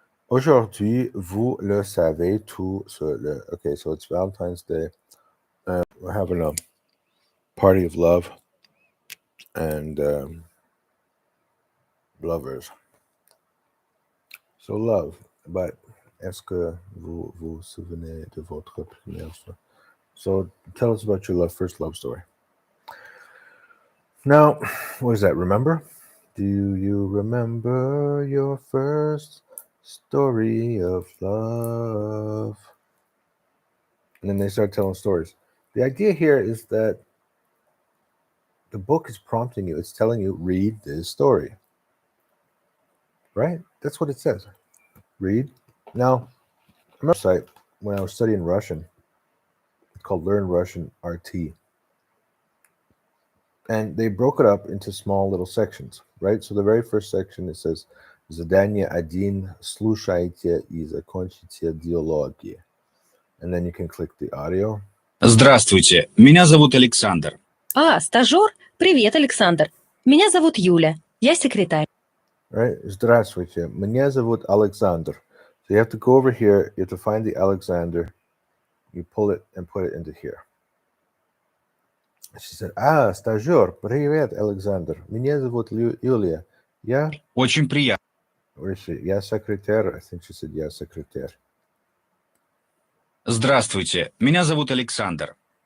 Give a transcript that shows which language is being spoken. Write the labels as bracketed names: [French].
[French] Aujourd'hui, vous le savez tout sur le. [English] Okay, so it's Valentine's Day. We're having a party of love and lovers. So love, but [French] est-ce que vous vous souvenez de votre première fois? [English] So tell us about your first love story. Now, what is that? Remember? Do you remember your first story of love? And then they start telling stories. The idea here is that the book is prompting you. It's telling you, read this story. Right? That's what it says. Read. Now, I remember a site when I was studying Russian. It's called Learn Russian RT. And they broke it up into small little sections, right? So the very first section, it says, [Russian] Задание 1, слушайте и закончите диалоги. [English] And then you can click the audio. [Russian] Здравствуйте, меня зовут Александр. Стажер? Привет, Александр. Меня зовут Юля. Я секретарь. [English] Right? [Russian] Здравствуйте, меня зовут Alexander. [English] So you have to go over here, you have to find the Alexander, you pull it and put it into here. She said, [Russian] стажер, привет, Alexander. Меня зовут Юлия. Я... Очень приятно. [English] Where is she? [Russian] Я секретарь. [English] I think she said, [Russian] я секретарь. Здравствуйте, меня зовут Александр.